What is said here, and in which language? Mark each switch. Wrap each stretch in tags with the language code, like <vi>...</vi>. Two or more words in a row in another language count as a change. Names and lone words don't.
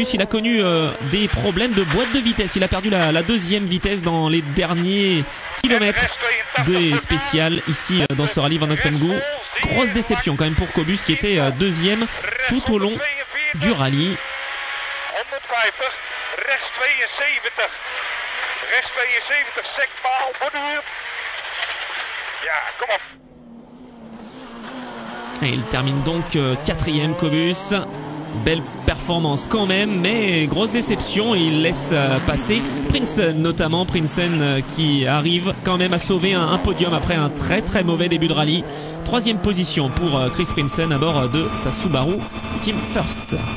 <fr>Il a connu des problèmes de boîte de vitesse. Il a perdu la deuxième vitesse dans les derniers kilomètres de spécial ici dans ce rallye Van Aspengu. Grosse déception quand même pour Cobus qui était deuxième tout au long du rallye.</fr> <nl>150, rechts 72. Rechts 72, sekpaal, borduur. Ja, kom op.</nl> <fr>Et il termine donc 4e Cobus. Belle performance quand même, mais grosse déception. Il laisse passer Prinsen, notamment Prinsen qui arrive quand même à sauver un podium après un très très mauvais début de rallye. 3e position pour Chris Prinsen à bord de sa Subaru Team First.</fr>